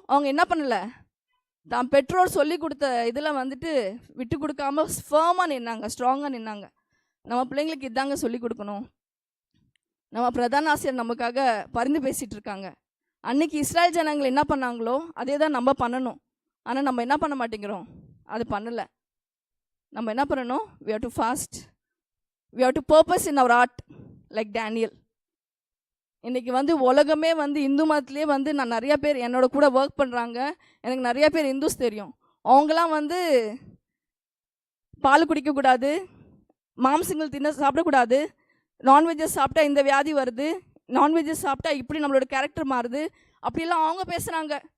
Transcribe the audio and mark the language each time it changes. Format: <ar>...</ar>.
<ta>அவங்க என்ன பண்ணலை, தான் பெற்றோர் சொல்லி கொடுத்த இதில் விட்டு கொடுக்காம ஃபர்மாக நின்னாங்க, ஸ்ட்ராங்காக நின்னாங்க. நம்ம பிள்ளைங்களுக்கு இதாங்க சொல்லி கொடுக்கணும். நம்ம பிரதான ஆசிரியர் நமக்காக பரிந்து பேசிகிட்டு இருக்காங்க. அன்னைக்கு இஸ்ராயல் ஜனங்கள் என்ன பண்ணாங்களோ அதே தான் நம்ம பண்ணணும். ஆனால் நம்ம என்ன பண்ண மாட்டேங்கிறோம், அது பண்ணலை. நம்ம என்ன பண்ணணும்,</ta> <en>we have to fast, we have to purpose in our art like Daniel.</en> <ta>இன்றைக்கி உலகமே இந்து மதத்துலேயே நான் நிறைய பேர் என்னோட கூட ஒர்க் பண்ணுறாங்க, எனக்கு நிறைய பேர் இந்துஸ் தெரியும். அவங்களாம் பால் குடிக்கக்கூடாது, மாம்சங்கள் சாப்பிடக்கூடாது, நான்வெஜ்ஜஸ் சாப்பிட்டா இந்த வியாதி வருது, நான்வெஜ்ஜஸ் சாப்பிட்டா இப்படி நம்மளோட கேரக்டர் மாறுது, அப்படிலாம் அவங்க பேசுகிறாங்க.</ta>